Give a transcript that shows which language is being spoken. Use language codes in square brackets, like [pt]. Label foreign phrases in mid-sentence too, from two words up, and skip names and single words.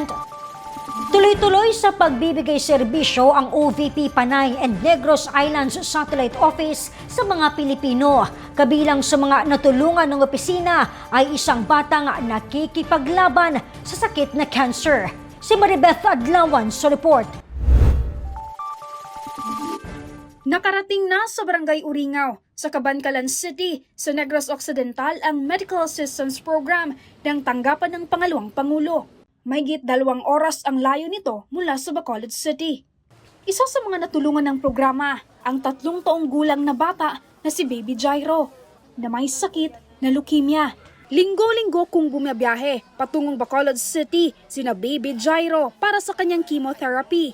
[tl] Tuloy-tuloy sa pagbibigay serbisyo ang OVP Panay and Negros Islands Satellite Office sa mga Pilipino. Kabilang sa mga natulungan ng opisina ay isang batang nakikipaglaban sa sakit na cancer. Si Maribeth Adlawan sa report. Nakarating na sa Barangay Uringaw, sa Cabancalan City, sa Negros Occidental ang Medical Assistance Program ng tanggapan ng Pangalawang Pangulo. Mahigit 2 oras ang layo nito mula sa Bacolod City. Isa sa mga natulungan ng programa, ang 3 taong gulang na bata na si Baby Jairo, na may sakit na leukemia. Linggo-linggo kung bumiyahe patungong Bacolod City sina Baby Jairo para sa kanyang chemotherapy.